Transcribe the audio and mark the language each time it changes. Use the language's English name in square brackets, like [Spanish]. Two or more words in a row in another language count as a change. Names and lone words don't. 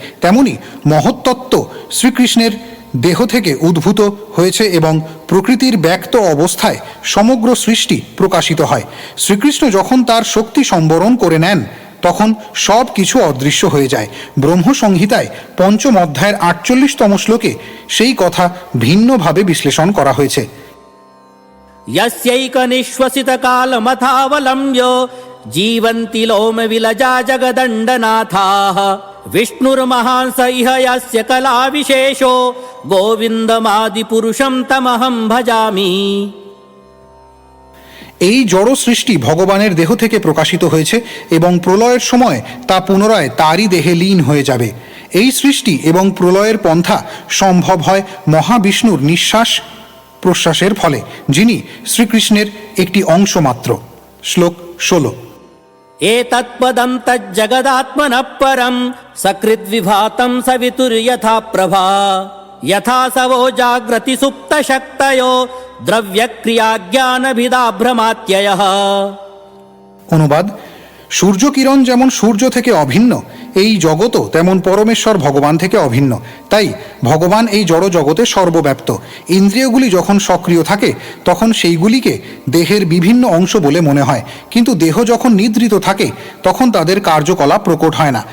[Bangla] তেমনি মহত্তত্ত্ব শ্রীকৃষ্ণের দেহ থেকে উদ্ভূত হয়েছে এবং প্রকৃতির ব্যক্ত অবস্থায় সমগ্র সৃষ্টি প্রকাশিত হয়। শ্রীকৃষ্ণ যখন তার শক্তি সম্বরণ করে নেন তখন সব কিছু অদৃশ্য হয়ে যায়। ব্রহ্মসংহিতায় ৫ম অধ্যায়ের ৪৮তম শ্লোকে সেই কথা ভিন্নভাবে বিশ্লেষণ করা হয়েছে। [Sanskrit] यस्यैकनिश्वसितकालमथावलम्ब्य जीवन्ति लोमविलजा जगदण्डनाथाः विष्णुर्महांस इह यस्य कलाविशेषो गोविन्दमादिपुरुषं तमहं भजामि। [Bangla] এই জড় সৃষ্টি ভগবানের দেহ থেকে প্রকাশিত হয়েছে এবং প্রলয়ের সময় তা পুনরায় তারই দেহে লীন হয়ে যাবে। এই সৃষ্টি এবং প্রলয়ের পন্থা সম্ভব হয় মহাবিষ্ণুর নিঃশ্বাস প্রশ্বাসের ফলে, যিনি শ্রীকৃষ্ণের একটি অংশ মাত্র। শ্লোক 16। [Sanskrit] एतत्पदं तज्जगदात्मनः परं सकृद्विभातं सवितुर्यथा प्रभा यथा सवो जाग्रति सुप्तशक्तयो द्रव्यक्रियाज्ञानभिदा भ्रमात्ययः। [Bangla] অনুবাদ: সূর্যকিরণ যেমন সূর্য থেকে অভিন্ন, এই জগতও তেমন পরমেশ্বর ভগবান থেকে অভিন্ন। তাই ভগবান এই জড় জগতে সর্বব্যাপ্ত। ইন্দ্রিয়গুলি যখন সক্রিয় থাকে তখন সেইগুলিকে দেহের বিভিন্ন অংশ বলে মনে হয়, কিন্তু দেহ যখন নিদ্রিত থাকে তখন তাদের কার্যকলাপ প্রকট হয় না।